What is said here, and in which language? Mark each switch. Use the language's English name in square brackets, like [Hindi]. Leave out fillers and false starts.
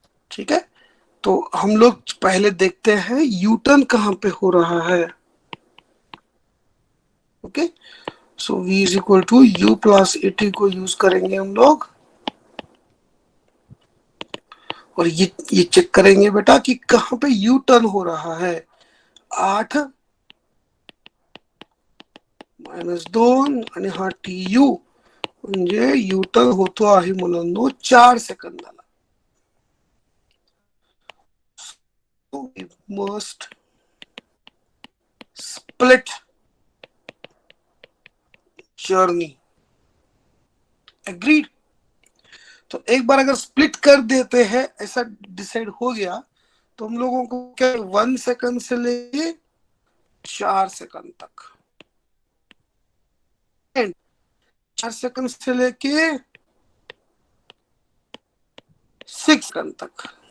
[Hindi] ठीक है, तो हम लोग पहले देखते हैं यू टर्न कहां पे हो रहा है. [English] okay, so v is equal to u plus a t [Hindi] को यूज करेंगे हम लोग. और ये चेक करेंगे बेटा कि कहां पे यू टर्न हो रहा है. [Marathi] 8 -2 आणि हा टीयू म्हणजे यू टर्न होतो आहे मुलांनो 4 सेकंदाला. [English] So we must split journey. Agreed? [Hindi] तो एक बार अगर स्प्लिट कर देते हैं, ऐसा डिसाइड हो गया, तो हम लोगों को क्या 1 सेकंड से लेके 4 सेकंड तक, 4 सेकंड से लेके 6 सेकंड तक.